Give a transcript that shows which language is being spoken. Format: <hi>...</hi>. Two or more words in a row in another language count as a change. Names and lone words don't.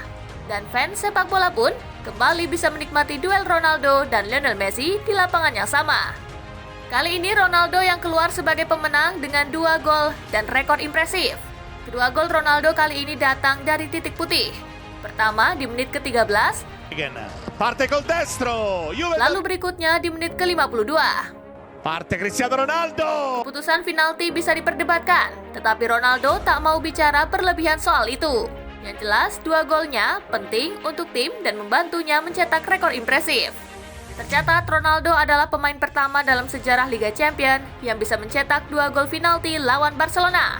<id>Dan fans sepak bola pun kembali bisa menikmati duel Ronaldo dan Lionel Messi di lapangan yang sama. Kali ini Ronaldo yang keluar sebagai pemenang dengan 2 gol dan rekor impresif. Kedua gol Ronaldo kali ini datang dari titik putih. Pertama di menit ke-13,</id> <it>parte col destro,</it> <id>lalu berikutnya di menit ke-52.</id> <it>Parte Cristiano Ronaldo.</it> <id>Keputusan penalti bisa diperdebatkan, tetapi Ronaldo tak mau bicara berlebihan soal itu. Yang jelas, 2 golnya penting untuk tim dan membantunya mencetak rekor impresif. Tercatat, Ronaldo adalah pemain pertama dalam sejarah Liga Champions yang bisa mencetak 2 gol penalti lawan Barcelona.</id>